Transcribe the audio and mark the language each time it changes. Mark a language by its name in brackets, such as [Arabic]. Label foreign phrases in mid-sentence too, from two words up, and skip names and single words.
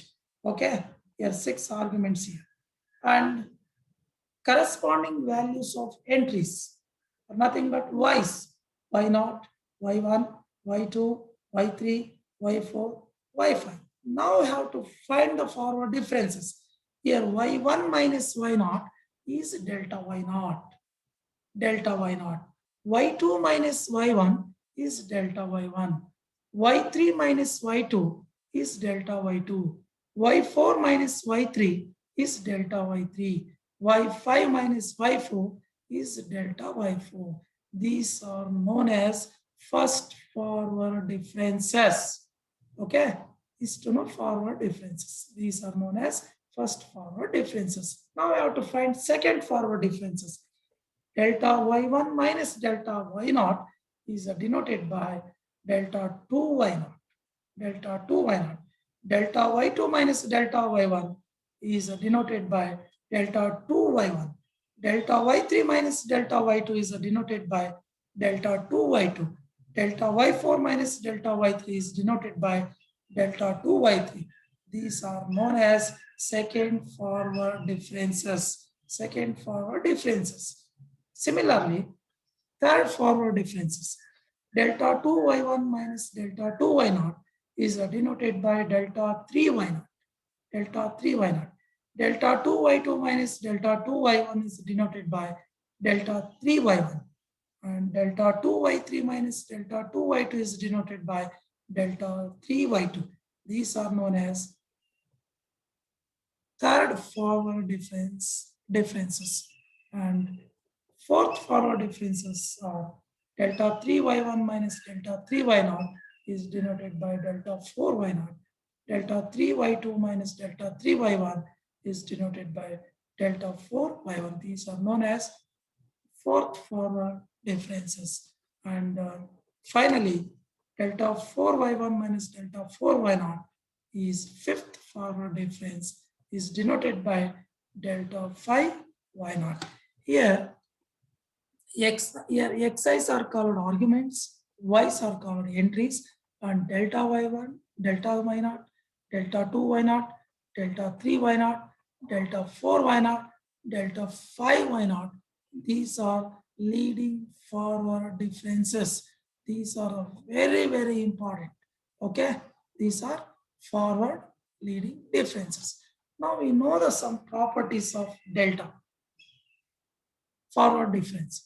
[English] Okay, here 6 arguments here. And corresponding values of entries are nothing but y's, y0, y1, y2, y3, y4, y5. Now we have to find the forward differences. Here y1 minus y0 is delta y0, delta y0. y2 minus y1 is delta y1. y3 minus y2 is delta y2. y4 minus y3 is delta y3. y5 minus y4 is delta y4. These are known as first forward differences. Okay, is to know forward differences. These are known as first forward differences. Now I have to find second forward differences. Delta y1 minus delta y0 is denoted by delta 2y0. Delta 2y0. Delta y2 minus delta y1 is denoted by delta 2y1. Delta y3 minus delta y2 is denoted by delta 2y2. Delta y4 minus delta y3 is denoted by delta 2y3. These are known as second forward differences. Second forward differences. Similarly, third forward differences. Delta 2y1 minus delta 2y0 is denoted by delta 3y0. Delta 3y0. Delta 2y2 minus delta 2y1 is denoted by delta 3y1. And delta 2y3 minus delta 2y2 is denoted by delta 3y2. These are known as third forward differences. And fourth forward differences are delta 3y1 minus delta 3y0 is denoted by delta 4y0. Delta 3y2 minus delta 3y1 is denoted by delta 4y1. These are known as fourth forward differences. And finally, delta 4y1 minus delta 4y0 is fifth forward difference, is denoted by delta 5y0. Here, xi's are called arguments, y's are called entries, and delta y1, delta y0, delta 2y0, delta 3y0, delta 4y0, delta 5y0. These are leading forward differences. These are very, very important. Okay, these are forward leading differences. Now we know some properties of delta, forward difference.